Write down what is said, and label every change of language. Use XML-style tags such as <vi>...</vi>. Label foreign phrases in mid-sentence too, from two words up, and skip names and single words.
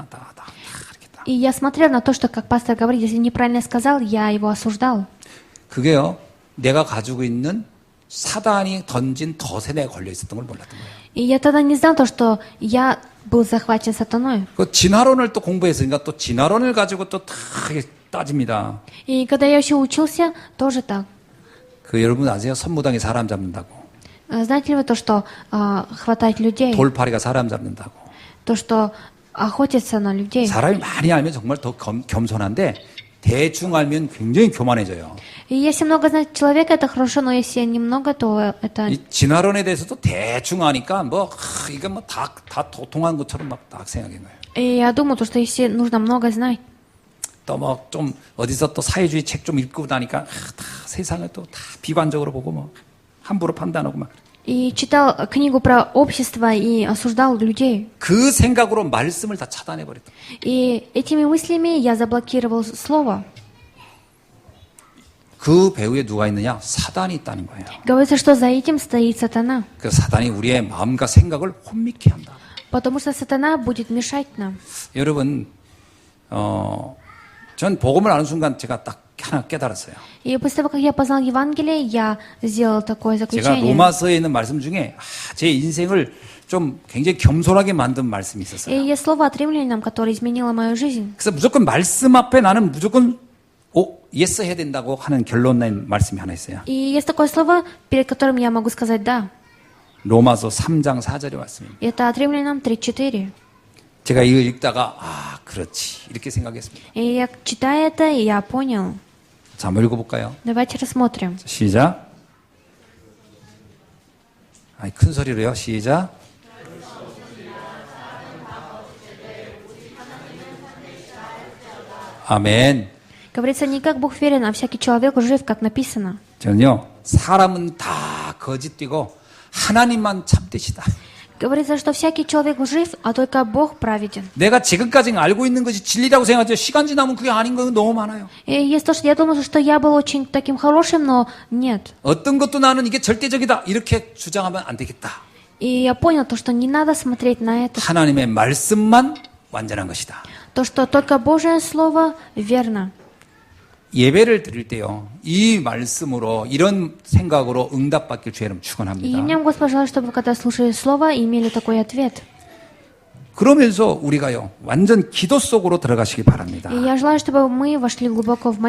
<ko>이렇게 다.</ko> <ru>И я смотрел на то, что, как пастор говорит, если неправильно сказал, я его осуждал.</ru> <ko>그게요, 내가 가지고 있는 사단이 던진 덫에 내가 걸려 있었던 걸 몰랐던 거예요.</ko> <ru>И я тогда не знал то, что я был захвачен сатаной.</ru> <ko>그 진화론을 또 공부했으니까 또 진화론을 가지고 또 다 따집니다.</ko> <ru>И когда я еще учился, тоже так.</ru> <ko>여러분 아세요? 선무당이 사람 잡는다고.</ko> <ru>Знаете ли вы то, что хватать людей,</ru> <ko>돌파리가 사람 잡는다고.</ko> <ru>то, что охотятся на людей?</ru> <ko>사람이 많이 알면 정말 더 겸손한데 대충 알면 굉장히 교만해져요.</ko> <ru>И если много знать человека, это хорошо, но если немного, то это...</ru> <ko>이 진화론에 대해서도 대충 아니까 이게 다 도통한 것처럼 막 생각인 거예요.</ko> <ru>И я думаю, то, что если нужно много знать,</ru> <ko>또 좀 어디서 또 사회주의 책 좀 읽고 나니까 다 세상을 또 다 비관적으로 보고 함부로 판단하고 막.</ko> <ru>и читал книгу про общество и осуждал людей.</ru> <ko>그 생각으로 말씀을 다 차단해 버렸다.</ko> <ru>И этими мыслями я заблокировал слово.</ru> <ko>그 배후에 누가 있느냐? 사단이 있다는 거예요.</ko> <ru>Говорится, что за этим стоит сатана.</ru> <ko>그 사단이 우리의 마음과 생각을 혼미케 한다.</ko> <ru>Потому что сатана будет мешать нам.</ru> <ko>여러분, 전 복음을 아는 순간 제가 딱 하나 깨달았어요.</ko> <ru>И после того, как я познал Евангелие, я сделал такое</ru> <ko>제가</ko> <ru>заключение.</ru> <ko>로마서에 있는 말씀 중에 제 인생을 좀 굉장히 겸손하게 만든 말씀이</ko> <ru>И</ru> <ko>있었어요.</ko> <ru>есть слово от римлянам, которое изменило мою жизнь.</ru> <ko>그래서 무조건 말씀 앞에 나는 무조건 예스 해야 된다고 하는 결론 낸 말씀이 하나 있어요.</ko> <ru>И есть такое слово, перед которым я могу сказать «да».</ru> <ko>로마서 3장 4절의 말씀입니다.</ko> <ru>Это от римлянам 3:4.</ru> <ko>제가 이거 읽다가 그렇지 이렇게 생각했습니다.</ko> <ru>И я читаю это, и я понял.</ru> <ko>자, 한번 읽어볼까요?</ko> <ru>Давайте рассмотрим.</ru> <ko>시작. 큰 소리로요. 시작. 아멘.</ko> <ru>Говорится, не как Бог верен, а всякий человек жив, как написано.</ru> <ko>저는요, 사람은 다 거짓되고 하나님만 참되시다.</ko> <ru>Говорится, что всякий человек жив, а только Бог праведен.</ru> <ko>내가 지금까지 알고 있는 것이 진리라고 생각하죠. 시간 지나면 그게 아닌 거 너무 많아요.</ko> <ru>И есть то, что я думала, что я был очень таким хорошим, но нет.</ru> <ko>어떤 것도 나는 이게 절대적이다. 이렇게 주장하면 안 되겠다.</ko> <ru>И я понял то, что не надо смотреть на это.</ru> <ko>하나님의 말씀만 완전한 것이다.</ko> <ru>То, что только Божье Слово верно.</ru> <ko>예배를 드릴 때요, 이 말씀으로 이런 생각으로 응답받길 주의 이름</ko> <ru>И</ru> <ko>축원합니다.</ko> <ru>мне, Господь, желаю, чтобы, когда слушали Слово, имели такой ответ.</ru> <ko>그러면서 우리가요, 완전 기도 속으로 들어가시기 바랍니다.</ko> <ru>И я желаю, чтобы мы вошли глубоко в молитву.</ru>